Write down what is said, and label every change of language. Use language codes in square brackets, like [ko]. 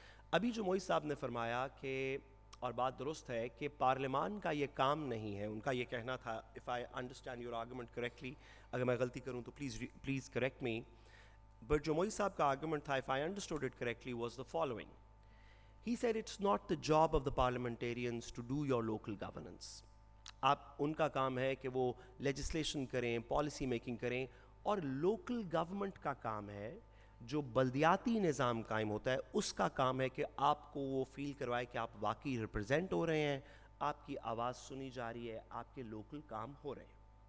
[ur] ابھی جو موئی صاحب نے فرمایا کہ، اور بات درست ہے کہ پارلیمان کا یہ کام نہیں ہے، ان کا یہ کہنا تھا، [en] if I understand your argument correctly، [ur] اگر میں غلطی کروں تو [en] please correct me، [ur] but جو موئی صاحب کا argument تھا، [en] if I understood it correctly was the following. He said it's not the job of the parliamentarians to do your local governance. [ur] ان کا کام ہے کہ وہ لیجسلیشن کریں، پالیسی میکنگ کریں، اور لوکل گورنمنٹ کا کام ہے، جو بلدیاتی نظام قائم ہوتا ہے اس کا کام ہے کہ آپ کو وہ فیل کروائے کہ آپ واقعی ریپرزینٹ ہو رہے ہیں، آپ کی آواز سنی جا رہی ہے، آپ کے لوکل کام ہو رہے ہیں.